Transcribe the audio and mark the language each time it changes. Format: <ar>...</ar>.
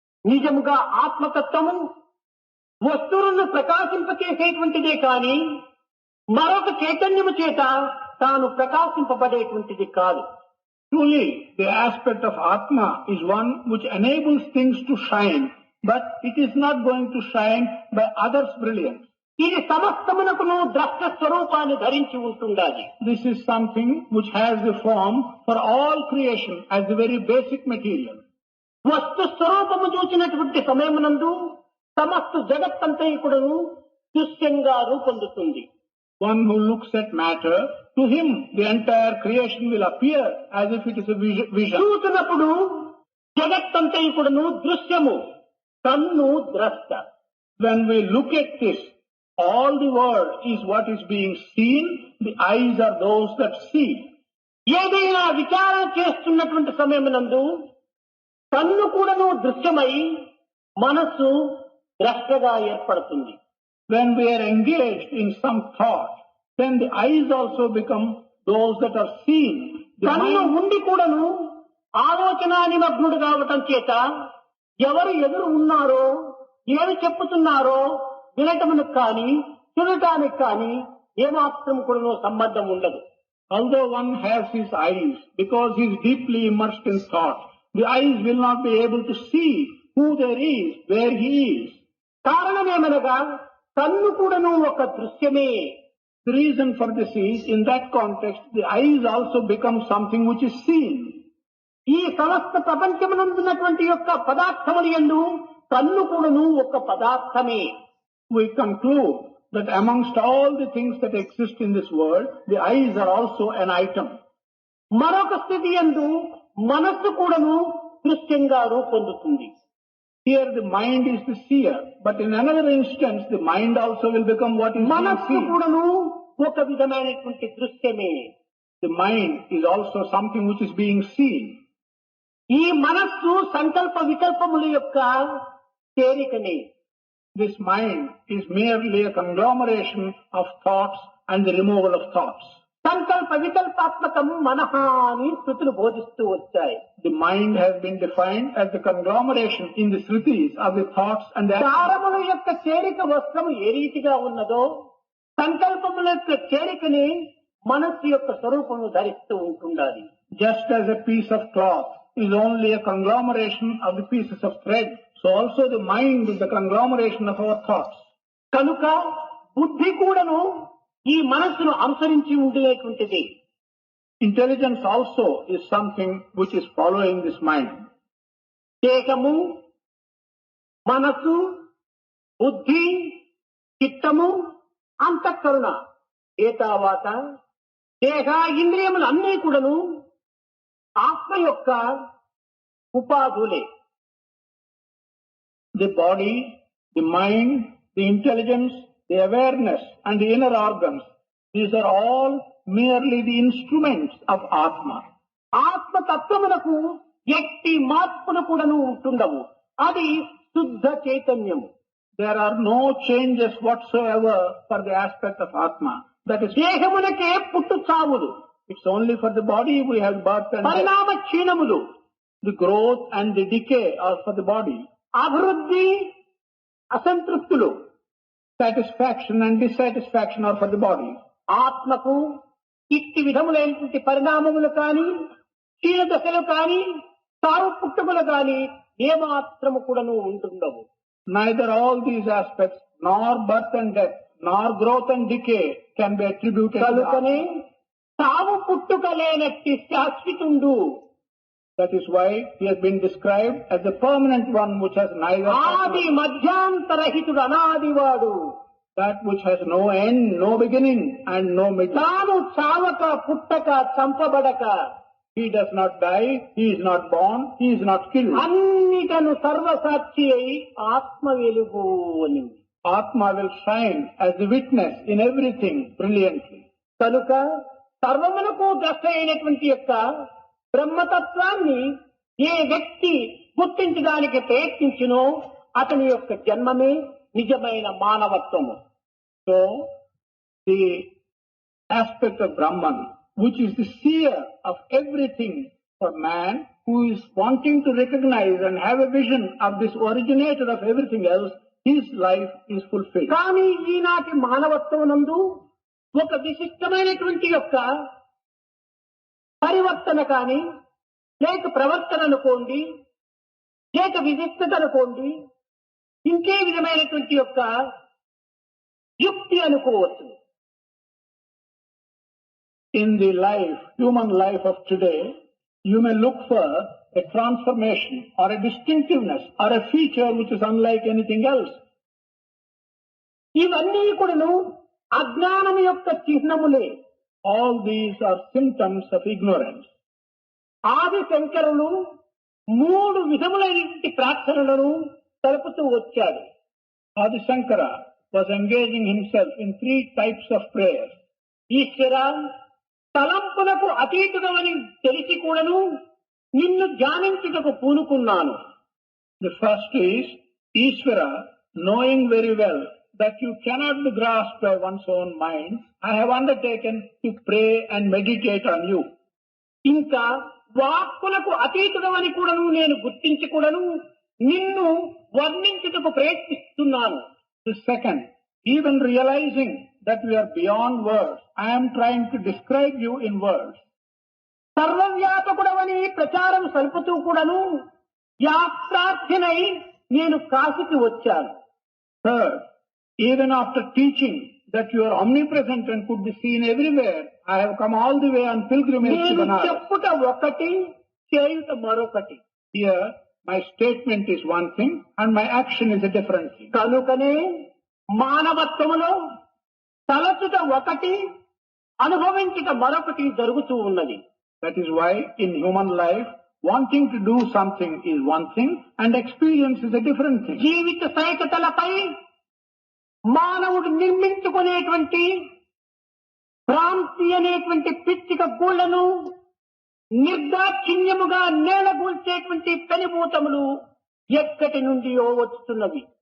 <te>నిజముగా ఆత్మతత్వము వస్తువులను ప్రకాశింపచేసేటువంటిదే కాని మరొక చైతన్యము చేత తాను ప్రకాశింపబడేటువంటిది కాదు.</te> <en>Truly, the aspect of Atma is one which enables things to shine, but it is not going to shine by others' brilliance.</en> <te>ఇది సమస్తమునకును ద్రష్ట స్వరూపాన్ని ధరించి ఉంటుండాలి.</te> <en>This is something which has the form for all creation as the very basic material.</en> <te>వస్తు స్వరూపము చూసినటువంటి సమయమునందు సమస్త జగత్తంతా కూడాను దృశ్యంగా రూపొందుతుంది.</te> <en>One who looks at matter, to him the entire creation will appear as if it is a vision.</en> <te>చూసినప్పుడు జగత్తంతా కూడాను దృశ్యము, కన్ను ద్రష్ట.</te> <en>When we look at this, all the world is what is being seen, the eyes are those that see.</en> <te>ఏదైనా విచారణ చేస్తున్నటువంటి సమయమునందు కన్ను కూడాను దృశ్యమై మనస్సు ద్రష్టగా ఏర్పడుతుంది.</te> <en>When we are engaged in some thought, then the eyes also become those that are seen.</en> <te>కన్ను ఉండి కూడాను ఆలోచన నిమగ్నుడు కావటం చేత ఎవరు ఎదురు ఉన్నారో ఏమి చెప్పుతున్నారో వినటమునకు కానీ చూడటానికి కానీ ఏమాత్రం కూడా సంబంధం ఉండదు.</te> <en>Although one has his eyes, because he is deeply immersed in thought, the eyes will not be able to see who there is, where he is.</en> <te>కారణమేమనగా కన్ను కూడాను ఒక దృశ్యమే.</te> <en>The reason for this is, in that context, the eyes also become something which is seen.</en> <te>ఈ సమస్త ప్రపంచమునందున్నటువంటి యొక్క పదార్థములు యందు కన్ను కూడాను ఒక పదార్థమే.</te> <en>We conclude that amongst all the things that exist in this world, the eyes are also an item.</en> <te>మరొక స్థితి యందు మనస్సు కూడాను దృశ్యంగా రూపొందుతుంది.</te> <en>Here the mind is the seer, but in another instance the mind also will become what is being</en> <te>మనస్సు</te> <en>seen.</en> <te>కూడాను ఒక విధమైనటువంటి దృశ్యమే.</te> <en>The mind is also something which is being seen.</en> <te>ఈ మనస్సు సంకల్ప వికల్పముల యొక్క చేరికనే.</te> <en>This mind is merely a conglomeration of thoughts and the removal of thoughts.</en> <sa>సంకల్ప వికల్పాత్మకం మనః</sa> <te>అని శృతులు బోధిస్తూ వచ్చాయి.</te> <en>The mind has been defined as the conglomeration in the Shrutis of the thoughts and the</en> <te>దారముల యొక్క చేరిక వస్త్రము ఏ రీతిగా ఉన్నదో సంకల్పముల యొక్క చేరికని మనస్సు యొక్క స్వరూపము ధరిస్తూ ఉంటుండాలి.</te> <en>Just as a piece of cloth is only a conglomeration of the pieces of thread, so also the mind is the conglomeration of our thoughts.</en> <te>కనుక బుద్ధి కూడాను ఈ మనస్సును అనుసరించి ఉండేటువంటిది.</te> <en>Intelligence also is something which is following this mind.</en> <te>దేహము, మనసు, బుద్ధి, చిత్తము, అంతఃకరణ ఏతావాత దేహ ఇంద్రియములు అన్నీ కూడాను ఆత్మ యొక్క ఉపాధులే.</te> <en>The body, the mind, the intelligence, the awareness and the inner organs, these are all merely the instruments of Atma.</en> <te>ఆత్మ తత్వమునకు ఎట్టి మార్పులు కూడాను ఉంటుండవు. అది శుద్ధ చైతన్యము.</te> <en>There are no changes whatsoever for the aspect of Atma. That is,</en> <te>దేహమునకే పుట్టు చావులు,</te> <en>it's only for the body we have birth and death.</en> <te>పరిణామ క్షీణములు,</te> <en>The growth and the decay are for the body.</en> <te>అభివృద్ధి అసంతృప్తులు,</te> <en>Satisfaction and dissatisfaction are for the body.</en> <te>ఆత్మకు ఇట్టి విధములైనటువంటి పరిణామములు కాని క్షీణ దశలు కాని సావు పుట్టుకలు కాని ఏమాత్రము కూడాను ఉంటుండవు.</te> <en>Neither all these aspects, nor birth and death, nor growth and decay can be attributed to</en> <te>కనుకనే</te> <en>Atma.</en> <te>సావు పుట్టుక లేనట్టి శాశ్వతుండు.</te> <en>That is why he has been described as the permanent one which has neither</en> <te>ఆది మధ్యాంతరహితుడు అనాదివాడు.</te> <en>that which has no end, no beginning and no middle.</en> <te>తాను చావక పుట్టక చంపబడక</te> <en>He does not die, he is not born, he is not killed.</en> <te>అన్నిటను సర్వసాక్షి అయి ఆత్మ వెలుగు అని.</te> <en>Atma will shine as the witness in everything brilliantly.</en> <te>కనుక సర్వమునకు ద్రష్ట అయినటువంటి యొక్క బ్రహ్మతత్వాన్ని ఏ వ్యక్తి గుర్తించడానికి ప్రయత్నించినో అతని యొక్క జన్మమే నిజమైన మానవత్వము.</te> <en>So, the aspect of Brahman, which is the seer of everything for man, who is wanting to recognize and have a vision of this originator of everything else, his life is fulfilled.</en> <te>కానీ ఈనాటి మానవత్వం నందు ఒక విశిష్టమైనటువంటి యొక్క పరివర్తన కాని లేక ప్రవర్తన అనుకోండి, లేక విశిష్టత అనుకోండి, ఇంకే విధమైనటువంటి యొక్క యుక్తి అనుకోవచ్చు.</te> <en>In the life, human life of today, you may look for a transformation or a distinctiveness or a feature which is unlike anything else.</en> <te>ఇవన్నీ కూడాను అజ్ఞానం యొక్క చిహ్నములే.</te> <en>All these are symptoms of ignorance.</en> <te>ఆది శంకరులు 3 విధములైనటువంటి ప్రార్థనలను తెలుపుతూ వచ్చాడు.</te> <en>Adi Shankara was engaging himself in 3 types of prayers.</en> <te>ఈశ్వర, తలంపులకు అతీతుడమని తెలిసి కూడాను నిన్ను ధ్యానించుటకు పూనుకున్నాను.</te> <en>The first is, Ishvara, knowing very well that you cannot be grasped by one's own mind, I have undertaken to pray and meditate on you.</en> <te>ఇంకా వాక్కులకు అతీతుడమని కూడాను నేను గుర్తించి కూడాను నిన్ను వర్ణించుటకు ప్రయత్నిస్తున్నాను.</te> <en>The second, even realizing that we are beyond words, I am trying to describe you in words.</en> <te>సర్వవ్యాపకుడవని ప్రచారం సలుపుతూ కూడాను యాత్రార్థినై నేను కాశీకి వచ్చాను.</te> <en>Third, even after teaching that you are omnipresent and could be seen everywhere, I have come all the way on pilgrimage to</en> <te>నేను</te> <en>Banaras.</en> <te>చెప్పుట ఒకటి, చేయుట మరొకటి.</te> <en>Here, my statement is one thing and my action is a different thing.</en> <te>కనుకనే మానవత్వములో తలచుట ఒకటి, అనుభవించుట మరొకటి జరుగుతూ ఉన్నది.</te> <en>That is why in human life, wanting to do something is one thing and experience is a different thing.</en> <te>జీవిత సైకతలపై మానవుడు నిర్మించుకునేటువంటి భ్రాంతి అనేటువంటి పిచ్చిక గూళ్లను నిర్దాక్షిణ్యముగా నేలగూల్చేటువంటి పెనుభూతములు ఎక్కటి నుండియో వచ్చుతున్నవి.</te>